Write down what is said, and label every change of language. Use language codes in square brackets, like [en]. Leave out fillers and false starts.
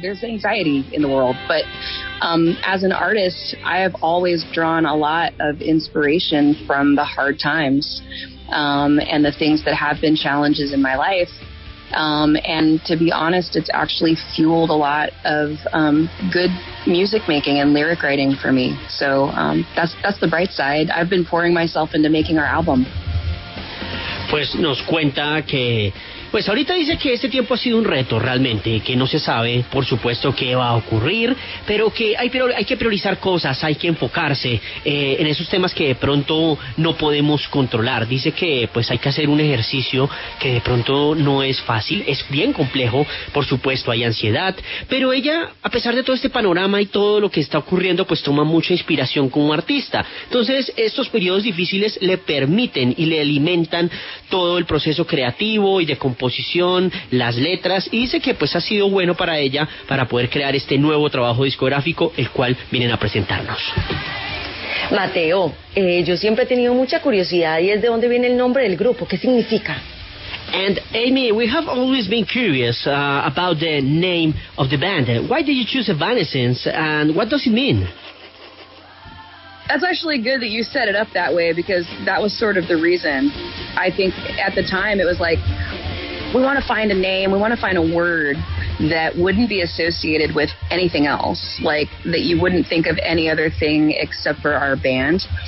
[en] There's anxiety in the world. But as an artist, I have always drawn a lot of inspiration from the hard times and the things that have been challenges in my life. And to be honest, it's actually fueled a lot of good music making and lyric writing for me. So that's the bright side. I've been pouring myself into making our album. [es] Pues nos cuenta que pues ahorita dice que este tiempo ha sido un reto realmente, que no se sabe, por supuesto, qué va a ocurrir, pero que hay que priorizar cosas, hay que enfocarse en esos temas que de pronto no podemos controlar. Dice que pues hay que hacer un ejercicio que de pronto no es fácil, es bien complejo, por supuesto, hay ansiedad, pero ella, a pesar de todo este panorama y todo lo que está ocurriendo, pues toma mucha inspiración como artista. Entonces, estos periodos difíciles le permiten y le alimentan todo el proceso creativo y de composición, las letras, y dice que pues ha sido bueno para ella para poder crear este nuevo trabajo discográfico, el cual vienen a presentarnos. Mateo, yo siempre he tenido mucha curiosidad y es de dónde viene el nombre del grupo, ¿qué significa? [en] And Amy, we have always been curious about the name of the band. Why did you choose Evanescence and what does it mean? That's actually good that you set it up that way because that was sort of the reason. I think at the time it was like, we want to find a name, we want to find a word that wouldn't be associated with anything else, like that you wouldn't think of any other thing except for our band.